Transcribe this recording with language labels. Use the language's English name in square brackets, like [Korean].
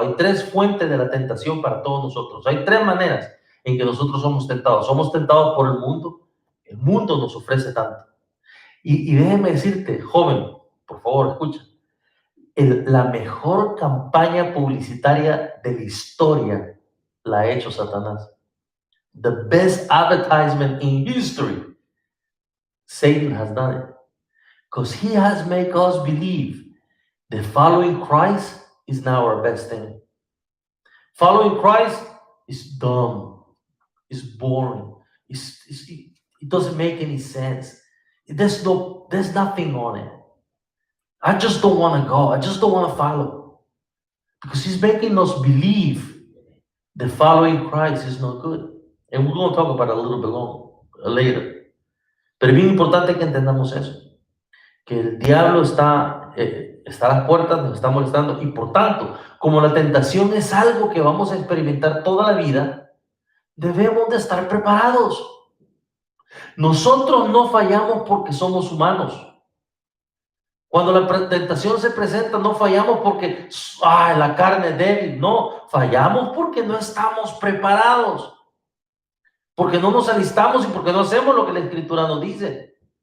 [Spanish] Hay tres fuentes de la tentación para todos nosotros. Hay tres maneras en que nosotros somos tentados. Somos tentados por el mundo. El mundo nos ofrece tanto. Y déjeme decirte, joven, por favor, escucha. La mejor campaña publicitaria de la historia la ha hecho Satanás. [English] The best advertisement in history. Satan has done it. Because he has made us believe that following Christ is now our best thing. Following Christ is dumb, is boring, it doesn't make any sense. There's nothing on it. I just don't want to go. I just don't want to follow. Because he's making us believe that following Christ is not good. And we're going to talk about it a little bit later. [Spanish] Pero es bien importante que entendamos eso. Que el diablo está a las puertas, nos está molestando, y por tanto, como la tentación es algo que vamos a experimentar toda la vida, debemos de estar preparados. Nosotros no fallamos porque somos humanos. Cuando la tentación se presenta, no fallamos porque la carne es débil, no, fallamos porque no estamos preparados, porque no nos alistamos y porque no hacemos lo que la Escritura nos dice.